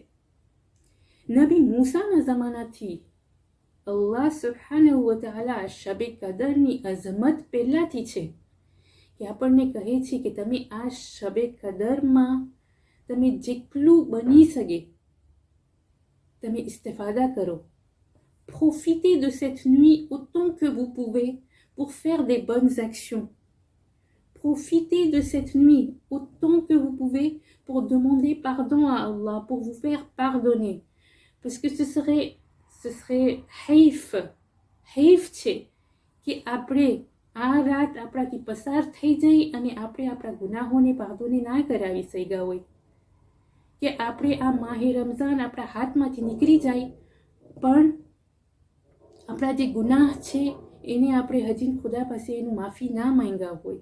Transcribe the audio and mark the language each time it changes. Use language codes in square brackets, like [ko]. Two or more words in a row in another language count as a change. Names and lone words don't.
[gu] નબી મૂસાના જમાનાથી અલ્લાહ સુબ્હાનહુ વ તઆલા શબે કદરની અઝમત પહેલાથી છે કે આપણને કહે છે કે તમે આ શબે કદરમાં તમે જેટલું બની શકે તમે ઇસ્તિફાદા કરો. [fr] Profitez de cette nuit autant que vous pouvez pour faire des bonnes actions. Profitez de cette nuit autant que vous pouvez pour demander pardon à Allah, pour vous faire pardonner. Parce que ce serait haïf [gu] છે કે આપણે આ રાત આપણાથી પસાર થઈ જાય અને આપણે આપણા ગુનાહોને પાર્દોને ના કરાવી શક્યા હોય, કે આપણે આ માહે રમઝાન આપણા હાથમાંથી નીકળી જાય પણ આપણા જે ગુનાહ છે એને આપણે હજી ખુદા પાસે એનું માફી ના માંગ્યા હોય.